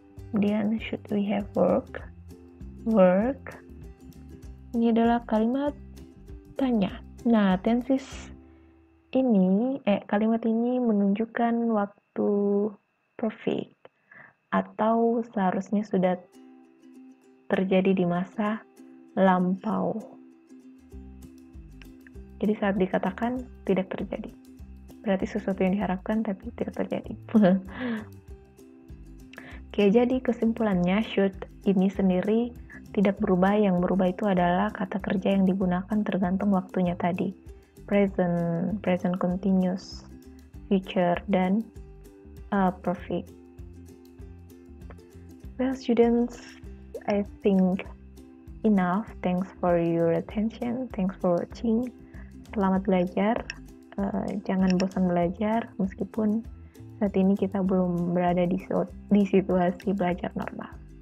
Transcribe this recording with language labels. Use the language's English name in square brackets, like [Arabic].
[Indonesian] Kemudian [English] should we have work. [Indonesian] Ini adalah kalimat tanya. Nah, tenses ini, kalimat ini menunjukkan waktu perfect atau seharusnya sudah terjadi di masa lampau. Jadi saat dikatakan tidak terjadi, berarti sesuatu yang diharapkan tapi tidak terjadi. Oke, jadi kesimpulannya should ini sendiri tidak berubah. Yang berubah itu adalah kata kerja yang digunakan tergantung waktunya tadi. Present continuous, future, dan perfect. [English] Well, students, I think enough. Thanks for your attention. Thanks for watching. [Indonesian] Selamat belajar. Jangan bosan belajar meskipun saat ini kita belum berada di situasi belajar normal.